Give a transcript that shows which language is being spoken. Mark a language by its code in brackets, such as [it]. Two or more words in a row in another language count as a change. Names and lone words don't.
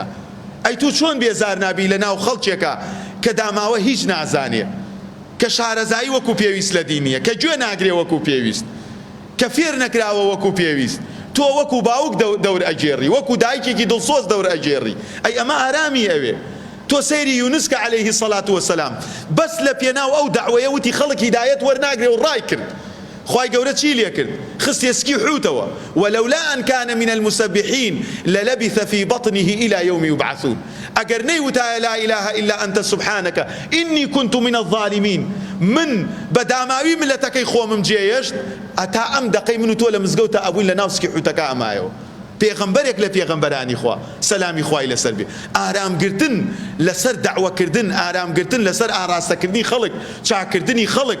[ckb] ئەی تو چۆن بێزار نابی لە ناو خەڵکێکە کە داماوە هیچ نازانێ، کە شارەزایی وەکو پێویست لە دینیە، کە گوێ ناگرێ وەکو پێویست، کە فێر نەکراوە وەکو پێویست، تۆ وەکو باوک دەور ئەگێڕی، وەکو دایکێکی دڵسۆز دەور ئەگێڕی. ئەی ئەمە ئارامی ئەوێ. تۆ سەیری یونس کە [ar] عەلەیهی سەڵات وەسەلام [ckb] بەس لە پێناو ئەو دەعوەیە وتی خەڵک هیدایەت وەرناگرێ و ڕای کرد. خوای گەورە چی لێ کرد؟ خستی اسکی حوتەوە. [ar] ولولا أن كان من المسبحين للبث في بطنه إلى يوم يبعثون. [ckb] ئەگەر نەیوتایە [ar] لا إله إلا أنت سبحانك إني كنت من الظالمين، [ckb] من بەداماوی ملەتەکەی خۆمم جێهێشت ئەتا ئەم دەقەی من و تۆ لە مزگەوتە ئەبووین لە ناو سکی حوتەکە ئەمایەوە. پێغەمبەرێک لە پێغەمبەرانی خوا سەلامی خوای لەسەر بێ. ئارامگرتن لەسەر دەعوەکردن، ئارامگرتن لەسەر ئاراستەکردنی خەڵک، چاکردنی خەڵک.